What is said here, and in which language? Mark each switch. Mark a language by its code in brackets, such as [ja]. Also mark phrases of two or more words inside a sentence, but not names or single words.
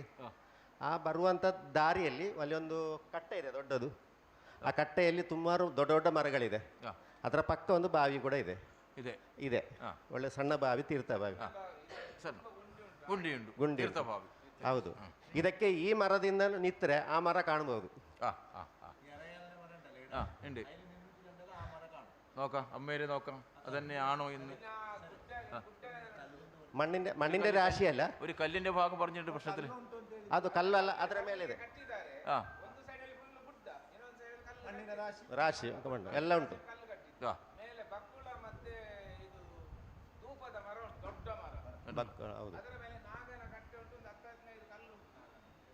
[kn] ಆ ಬರುವಂಥ ದಾರಿಯಲ್ಲಿ ಅಲ್ಲಿ ಒಂದು ಕಟ್ಟೆ ಇದೆ ದೊಡ್ಡದು. ಆ ಕಟ್ಟೆಯಲ್ಲಿ ಸುಮಾರು ದೊಡ್ಡ ದೊಡ್ಡ ಮರಗಳಿದೆ. ಅದರ ಪಕ್ಕ ಒಂದು ಬಾವಿ ಕೂಡ ಇದೆ. ಇದೆ ಒಳ್ಳೆ ಸಣ್ಣ ಬಾವಿ, ತೀರ್ಥ ಬಾವಿ, ಗುಂಡಿ. ಹೌದು. ಇದಕ್ಕೆ ಈ ಮರದಿಂದ ನಿತ್ತರೆ ಆ ಮರ ಕಾಣಬಹುದು. [ml] നോക്കാം, അമ്മേരെ നോക്കാം അതന്നെയാണോ എന്ന്. മണ്ണിന്റെ രാശിയല്ല, ഒരു കല്ലിന്റെ ഭാഗം പറഞ്ഞിട്ട് പ്രശ്നത്തിൽ [kn] ಅದು ಕಲ್ಲಲ್ಲ, ಅದರ ಮೇಲೆ ಇದೆ ರಾಶಿ ಮಣ್ಣು ಎಲ್ಲ ಉಂಟು. ಹೌದು.